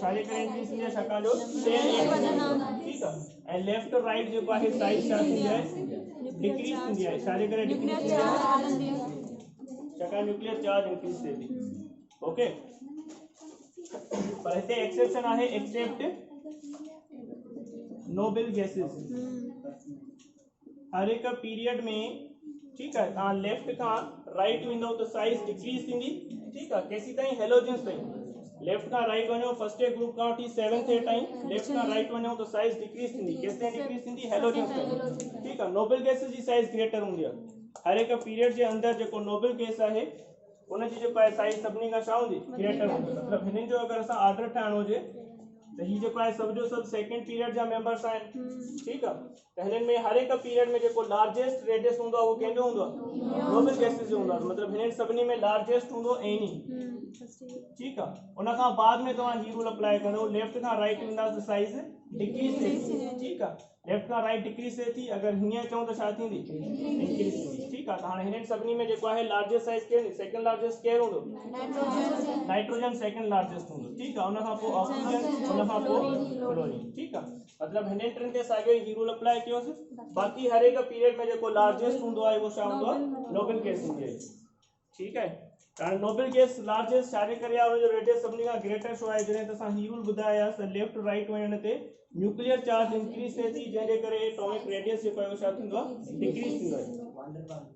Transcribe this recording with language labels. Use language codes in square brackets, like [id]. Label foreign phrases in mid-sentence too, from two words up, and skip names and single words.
[sd] छाजे करे इंक्रीज थींदी आहे, छाकाणि जो सेल, ठीक आहे। ऐं [en] left right [sd] जेको आहे साइज छा थींदी आहे, डिक्रीज थींदी आहे, छाजे करे डिक्रीज थींदी आहे, छाकाणि [en] nuclear charge [sd] इंक्रीज थिए थी, ओके। पर हिते एक्सेप्शन आहे, [en] except noble gases, [sd] हर एक पीरियड में, [ur] ٹھیک ہے, [sd] तव्हां लेफ्ट खां राइट वेंदो त [en] size decrease [sd] थींदी, [ur] ٹھیک ہے. [sd] केसी ताईं, हेलोजन्स ताईं। लेफ्ट खां राइट वञो [en] first group [sd] खां वठी 7th ताईं, लेफ्ट खां राइट वञो त [en] size decrease [sd] थींदी, केस ताईं डिक्रीज थींदी, हेलोजन्स ताईं, [ur] ٹھیک ہے. [en] noble gases [sd] जी [en] size greater [sd] हूंदी आहे, हर एक पीरियड जे अंदर जेको [en] noble gas [sd] आहे उन जी जेको आहे साइज सभिनी खां छा हूंदी ग्रेटर हूंदी मतलब हिननि जो अगर असां ऑर्डर ठाहिणो हुजे त ही जेको आहे सब जो सब [en] second period [sd] जा मेंबर्स आहिनि ठीक आहे त हिननि में हर एक पीरियड में जेको [en] largest radius [sd] हूंदो आहे उहो कंहिंजो हूंदो आहे [en] noble gases [sd] जो हूंदो आहे मतलब हिननि सभिनी में लार्जेस्ट हूंदो एनी ठीक आहे उन खां बाद में तव्हां ही [en] rule apply [sd] कंदो लेफ्ट खां राइट वेंदा त [en] size decrease [sd] थिए ठीक आहे लेफ्ट खां राइट डिक्रीज थिए थी अगर हीअं चऊं त छा थींदी इंक्रीज थींदी ठीक आहे त हाणे हिननि सभिनी में जेको आहे [en] largest size [sd] केरु [en] second largest [sd] केरु हूंदो नाइट्रोजन [en] second largest [sd] हूंदो ठीक आहे उन खां पोइ ऑक्सीजन उन खां पोइ क्लोरीन ठीक आहे मतलब हिननि टिनि ते साॻियो ई [en] rule apply [sd] कयोसि बाक़ी हर एक पीरियड में जेको लार्जेस्ट हूंदो आहे उहो छा हूंदो आहे [en] noble gas [sd] हूंदी आहे ठीक आहे कारण [en] noble gas largest [sd] छाजे करे आहे उनजो रेडियस सभिनी खां ग्रेटर छो आहे जॾहिं त असां ही रूल ॿुधायासीं त [en] left right [sd] वञण ते [en] nuclear charge [sd] इंक्रीज थिए थी जंहिंजे करे [en] atomic radius [sd] जेको आहे उहो छा थींदो आहे डिक्रीज थींदो आहे